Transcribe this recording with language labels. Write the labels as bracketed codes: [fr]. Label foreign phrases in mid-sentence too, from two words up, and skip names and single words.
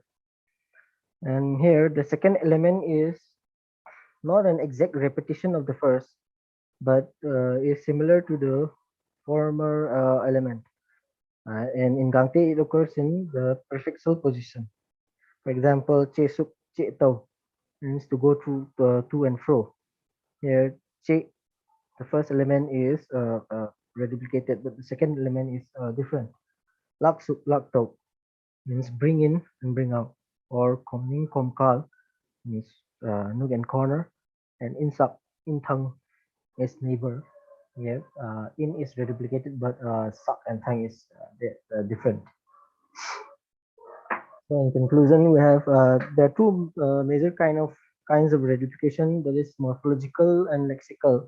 [en] And here the second element is not an exact repetition of the first, but is similar to the former element. And in Gangte, it occurs in the prefixal position. For example, [gnb] che suk che tau [en] means to go to and fro. Here, che, the first element is reduplicated, but the second element is different. [gnb] Lak suk lak tau [en] means bring in and bring out, or [gnb] komning komkal [en] means nook and corner, and [gnb] insak intang [en] is neighbor. Yeah, in is reduplicated, but sak and tang is different. So in conclusion, we have there are two major kinds of reduplication. That is morphological and lexical.